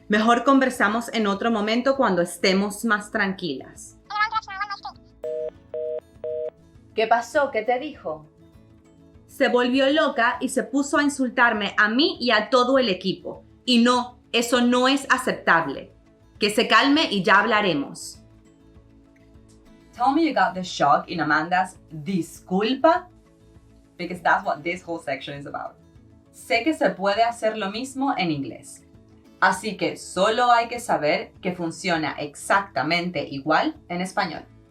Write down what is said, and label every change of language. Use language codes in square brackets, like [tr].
[es] Mejor conversamos en otro momento cuando estemos más tranquilas. ¿Qué pasó? ¿Qué te dijo? Se volvió loca y se puso a insultarme a mí y a todo el equipo. Y no, eso no es aceptable. Que se calme y ya hablaremos. [en] Tell me you got the shock in Amanda's disculpa, because that's what this whole section is about. [es] Sé que se puede hacer lo mismo en inglés. Así que solo hay que saber que funciona exactamente igual en español.